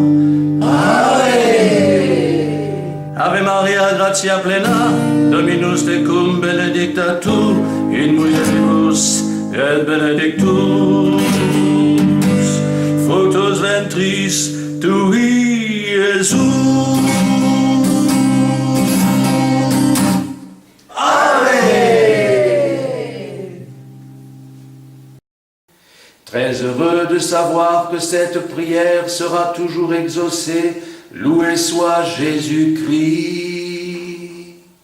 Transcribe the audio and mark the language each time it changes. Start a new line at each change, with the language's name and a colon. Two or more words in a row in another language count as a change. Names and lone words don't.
Latin: Ave Maria, gratia plena, Dominus tecum, benedicta tu, in mulieribus et benedictus fructus ventris tui, Iesus.
French: Très heureux de savoir que cette prière sera toujours exaucée. Loué soit Jésus-Christ.